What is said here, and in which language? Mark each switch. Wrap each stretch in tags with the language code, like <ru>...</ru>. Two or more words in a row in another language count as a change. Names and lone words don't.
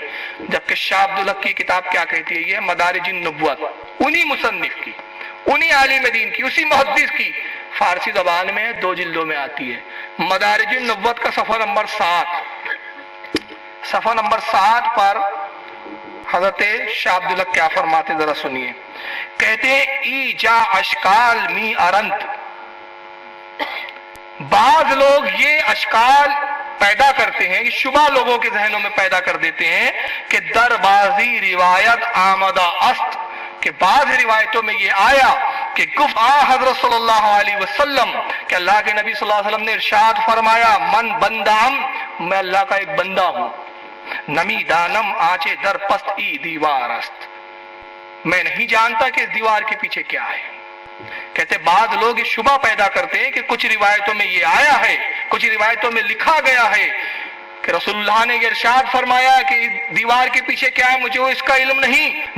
<ur>جبکہ شاہ عبدالحق کی کتاب کیا کہتی ہے؟ یہ مدارج النبوت، انہی مصنف کی، انہی عالم دین کی، اسی محدث کی، فارسی زبان میں 2 جلدوں میں آتی ہے. مدارج النبوت کا صفحہ نمبر 7 پر حضرت شاہ عبدالحق کیا فرماتے ذرا سنیے. کہتے ہیں</ur> <fa>ای جا اشکال می ارند،</fa> <ur>بعض لوگ یہ اشکال پیدا کرتے ہیں، یہ شبہ لوگوں کے ذہنوں میں پیدا کر دیتے ہیں کہ</ur> <fa>در بازی روایت آمدہ است،</fa> <ur>کہ بعض روایتوں میں یہ آیا کہ گفت حضرت</ur> <ar>صلی اللہ علیہ وسلم</ar> <ur>کہ اللہ کے نبی</ur> <ar>صلی اللہ علیہ وسلم</ar> <ur>نے ارشاد فرمایا</ur> <fa>من بندام،</fa> <ur>میں اللہ کا ایک بندہ ہوں،</ur> <fa>نمی دانم آنچے در پست ای دیوار است،</fa> <ur>میں نہیں جانتا کہ اس دیوار کے پیچھے کیا ہے. کہتے بعض لوگ یہ شبہ پیدا کرتے ہیں کہ کچھ روایتوں میں یہ آیا ہے، کچھ روایتوں میں لکھا گیا ہے کہ رسول اللہ نے یہ ارشاد فرمایا کہ دیوار کے پیچھے کیا ہے، مجھے اس کا علم نہیں.</ur>